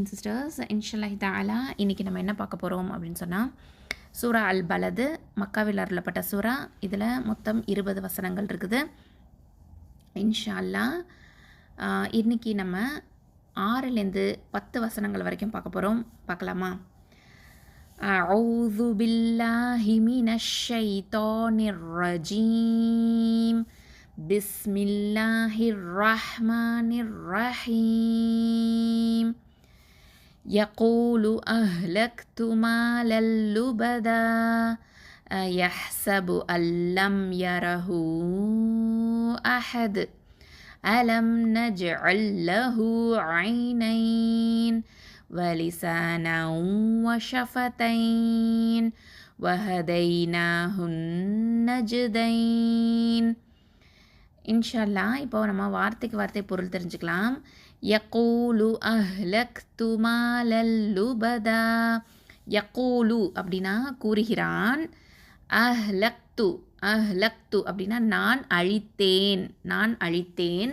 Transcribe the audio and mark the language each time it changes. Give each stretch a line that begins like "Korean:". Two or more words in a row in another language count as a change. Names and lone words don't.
Tamil: சிஸ்டர்ஸ்,
Arabic: إن شاء الله تعالى
Tamil: இன்றைக்கி நம்ம என்ன பார்க்க போகிறோம் அப்படின்னு சொன்னால், சூரா அல் பலது மக்காவில் அருளப்பட்ட சூரா. இதில் மொத்தம் 20 வசனங்கள் இருக்குது.
Arabic: إن شاء الله
Tamil: இன்றைக்கி நம்ம 6லேருந்து 10 வசனங்கள் வரைக்கும் பார்க்க போகிறோம். பார்க்கலாமா?
Arabic: أعوذ بالله من الشيطان الرجيم بسم الله الرحمن الرحيم يقول أهلكت مالا لبدا أيحسب أن لم يره أحد ألم نجعل له عينين وَلِسَانًا وَشَفَتَيْنِ وَهَدَيْنَاهُ النَّجْدَيْنِ. إن شاء الله
Tamil: இப்போ நம்ம வார்த்தைக்கு வார்த்தை பொருள் தெரிஞ்சுக்கலாம்.
Arabic: يقول أهلكت مالا لبدا.
Tamil: யகூலு அப்படின்னா கூறுகிறான். அஹ்லக்து அப்படின்னா நான் அழித்தேன்.